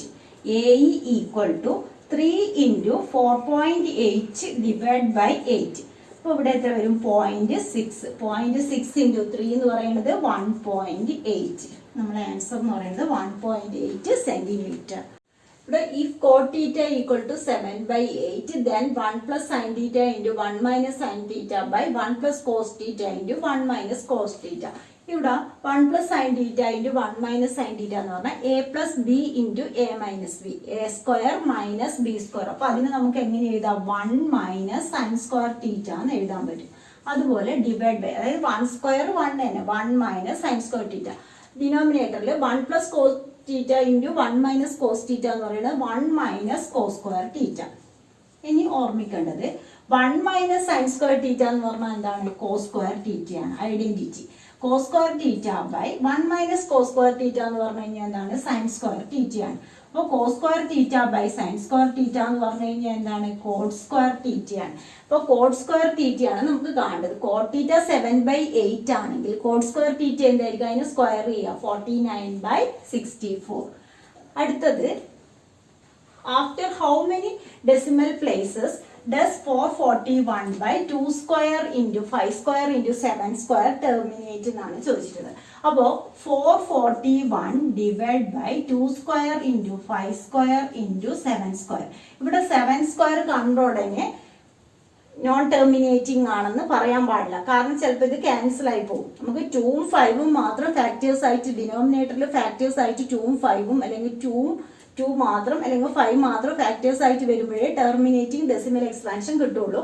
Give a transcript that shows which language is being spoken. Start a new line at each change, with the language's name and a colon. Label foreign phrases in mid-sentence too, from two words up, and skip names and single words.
English: A E equal to 3 × 4.8 divide by 8.
Malayalam: അപ്പോൾ ഇവിടെ എത്ര വരും? 0.6. 0.6 × 3 എന്ന് പറയുന്നത് 1.8. നമ്മുടെ ആൻസർ എന്ന് പറയുന്നത് 1.8 സെന്റിമീറ്റർ.
English: ഇവിടെ if cot theta equal to 7/8, then 1 plus sin theta into 1 minus sin theta by 1 plus cos theta into 1 minus cos theta. ഇവിടെ 1 plus sin theta into 1 minus sin theta
Malayalam: എന്ന് പറഞ്ഞാൽ
English: a plus b into a minus b, a square minus b square.
Malayalam: അപ്പൊ അതിന് നമുക്ക് എങ്ങനെ എഴുതാം?
English: 1 minus sin square theta
Malayalam: എന്ന് എഴുതാൻ പറ്റും. അതുപോലെ
English: divide by,
Malayalam: അതായത് 1 square 1 തന്നെ,
English: 1 minus sin square theta. ഡിനോമിനേറ്ററിൽ 1 plus cos theta into 1 minus cos theta
Malayalam: എന്ന് പറയുന്നത്
English: 1 minus cos square theta.
Malayalam: ഇനി ഓർമ്മിക്കേണ്ടത്
English: 1 minus sin square theta
Malayalam: എന്ന് പറഞ്ഞാൽ എന്താണ്?
English: cos square theta ആണ്. ഐഡന്റിറ്റി cos square theta by 1 minus cos square theta
Malayalam: എന്ന് പറഞ്ഞു കഴിഞ്ഞാൽ എന്താണ്?
English: sin square theta
Malayalam: ആണ്. അപ്പോൾ
English: cos square theta by sin square theta
Malayalam: എന്ന് പറഞ്ഞു കഴിഞ്ഞാൽ എന്താണ്?
English: cot square theta
Malayalam: ആണ്. അപ്പോൾ
English: cot square theta
Malayalam: ആണ് നമുക്ക് കാണേണ്ടത്.
English: cot theta 7/8 ആണെങ്കിൽ cot square theta എന്തായിരിക്കും?
Malayalam: അതിന് സ്ക്വയർ ചെയ്യുക, 49/64. അടുത്തത്,
English: after how many decimal places does 441/2 square into 5 square into 7 square terminate
Malayalam: എന്നാണ് ചോദിച്ചിട്ടുള്ളത്.
English: അപ്പോൾ 441 divide by 2 square into 5 square into 7 square.
Malayalam: ഇവിടെ 7 സ്ക്വയർ കണ്ട ഉടനെ
English: non terminating
Malayalam: ആണെന്ന് പറയാൻ പാടില്ല. കാരണം ചിലപ്പോൾ ഇത് ക്യാൻസൽ ആയി പോകും. നമുക്ക് 2ഉം 5ഉം മാത്രം ഫാക്ടേഴ്സ് ആയിട്ട്, ഡിനോമിനേറ്ററിൽ ഫാക്ടേഴ്സ് ആയിട്ട് 2ഉം 5ഉം അല്ലെങ്കിൽ 2 മാത്രം അല്ലെങ്കിൽ 5 മാത്രം ഫാക്ടേഴ്സ് ആയിട്ട് വരുമ്പോഴേ
English: terminating decimal expansion
Malayalam: കിട്ടുള്ളൂ.